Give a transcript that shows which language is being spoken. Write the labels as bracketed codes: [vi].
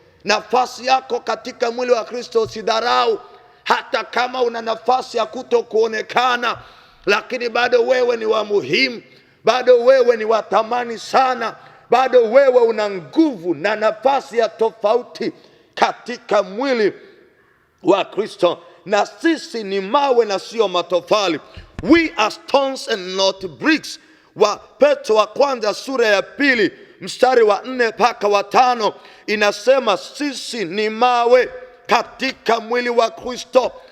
[sw] Nafasi yako katika mwili wa Kristo usidharau. Hata kama una nafasi ya kutokuonekana, lakini bado wewe ni wa muhimu, bado wewe ni wa thamani sana, bado wewe una nguvu na nafasi ya tofauti katika mwili wa Kristo. Na sisi ni mawe na sio matofali. [en] We are stones and not bricks. [sw] Wa Petro wa kwanza sura ya 2 mstari wa 4 mpaka wa 5 inasema sisi ni mawe katika mwili wa Kristo.